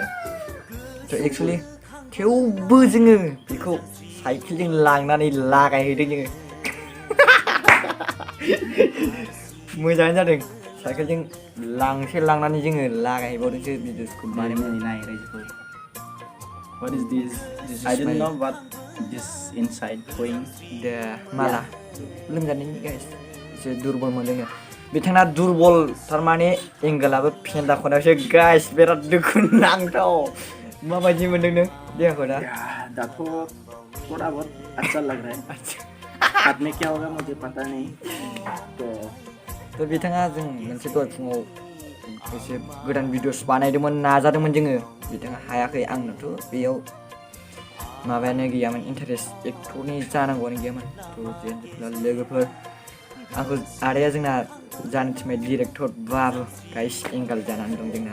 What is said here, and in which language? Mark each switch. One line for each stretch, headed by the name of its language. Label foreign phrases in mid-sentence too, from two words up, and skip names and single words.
Bodo: तो एक्सुवेलि थेवबो जोङो बेखौ साइकेलजों लांनानै लागायहैदों जोङो। मोजाङानो जादों। साइकेलजों लांनानै जोङो लागायहैबावदोंसो भिडिअसखौ बानायनानै नाय रायजोफोर।
English: What is this? I don't know what this inside going.
Bodo: माला लोमजानायनि गाइस एसे दुरबल मोनदों। बिथाङा दुरबल थारमाने एंगेलाबो फेन्दा खनायावसो गाइस बिराद दुखु नांथाव। माबायदि मोनदों नों देहाखौ दा?
Hindi: दाथ' थोड़ा बहुत अच्छा लग रहा है। बाद में क्या होगा मुझे पता नहीं। तो
Bodo: बिथाङा जों मोनसे दहाय फुङाव एसे गोदान भिडिअस बानायदोंमोन नाजादोंमोन जोङो। बिथाङा हायाखै। आंनोथ' बेयाव माबायानो गैयामोन, इन्टारेस्ट एक्टरनि जानांगौआनो गैयामोन। तो लोगोफोर आंखौ आदाया जोंना जानो थिनबाय डिरेक्टर बाबो गाइस एंगेल जानानै दं जोंना।